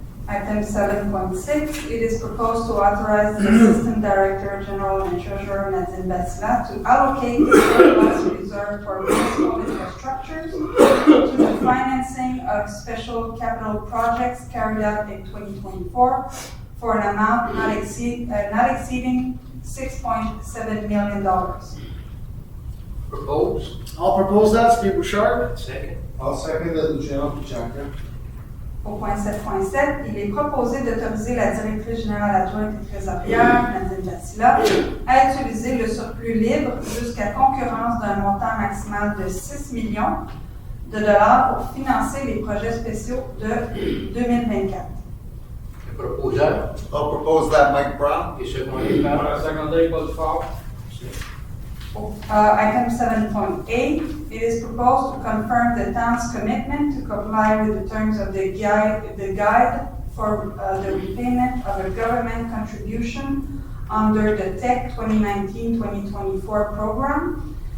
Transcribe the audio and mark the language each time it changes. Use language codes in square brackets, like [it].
[en] Item 7.6, it is proposed to authorize the Assistant Director General and Treasurer Nadine Basila to allocate the surplus reserve for municipal infrastructures to the financing of special capital projects carried out in 2024 for an amount not exceeding $6.7 million. Propose. I'll propose that, Steve Bouchard. Second. I'll second the Luciano Petracca. [fr] Au point 7.7, il est proposé d'autoriser la directrice générale adjointe et trésorière, Nadine Basila, à utiliser le surplus libre jusqu'à concurrence d'un montant maximal de 6 millions de dollars pour financer les projets spéciaux de 2024. Proposeur. [en] I'll propose that, Mike Brown. [fr] Et secondé par. Secondé, Paul Fort. [en] Item 7.8, it is proposed to confirm the town's commitment to comply with the terms of the guide for the repayment of a government contribution under the TEC 2019-2024 program,